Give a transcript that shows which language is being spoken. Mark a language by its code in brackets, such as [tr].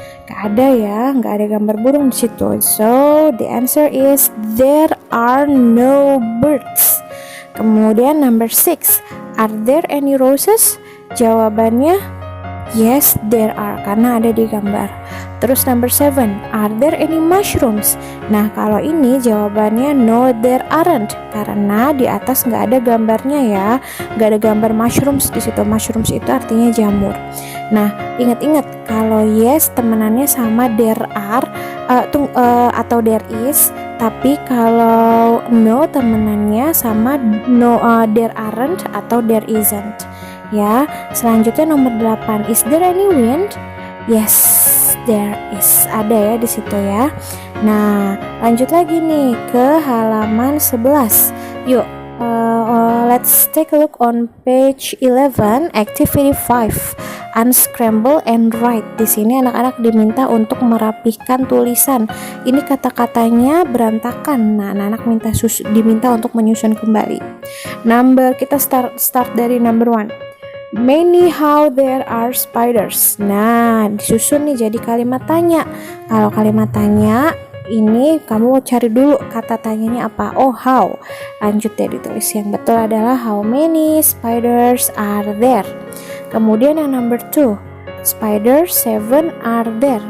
[id] Nggak ada ya, nggak ada gambar burung di situ. [en] So the answer is there are no birds. Kemudian number 6, are there any roses? [id] Jawabannya [en] yes, there are, [id] karena ada di gambar. [en] Terus number 7, are there any mushrooms? [id] Nah, kalau ini jawabannya [en] no, there aren't, [id] karena di atas nggak ada gambarnya ya, nggak ada gambar mushrooms di situ. Mushrooms itu artinya jamur. Nah, ingat-ingat kalau yes temenannya sama [en] there are [id] atau [en] there is, [id] tapi kalau no temenannya sama [en] no, there aren't [id] atau [en] there isn't [id] ya. Selanjutnya nomor 8, [en] is there any wind? Yes, there is, [id] ada ya di situ ya. Nah, lanjut lagi nih ke halaman 11. [en] Yuk, let's take a look on page 11, activity 5, unscramble and write. [id] Di sini anak-anak diminta untuk merapihkan tulisan. Ini kata-katanya berantakan. Nah, anak-anak diminta untuk menyusun kembali. Kita start dari number 1. [en] Many how there are spiders. [id] Nah, disusun nih jadi kalimat tanya. Kalau kalimat tanya ini kamu cari dulu kata tanyanya apa. Oh, how. Lanjut ya, ditulis. Yang betul adalah [en] how many spiders are there. Kemudian yang number 2, spiders 7 are there.